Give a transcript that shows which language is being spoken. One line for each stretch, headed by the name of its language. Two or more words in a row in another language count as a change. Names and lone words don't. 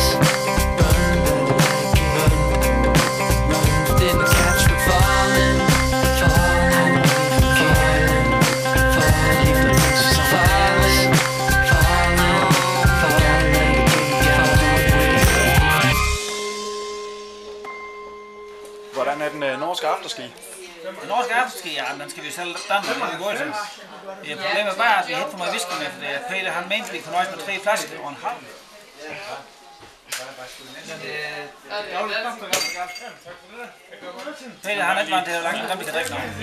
English: Run, run, run. Didn't catch me falling, falling, falling, falling. Leave the things falling, falling, falling, falling.
Danish: Hvordan er den norske afterski? Den norske aftenski, ja, den skal vi selv danne, det er godt til. Problemet er bare, at vi hætter for meget whisky med, for Peter han mente, at vi kunne nøjes med 3 flasker og en halv. Peter han er ikke vant til at lage den, vi kan drikke noget.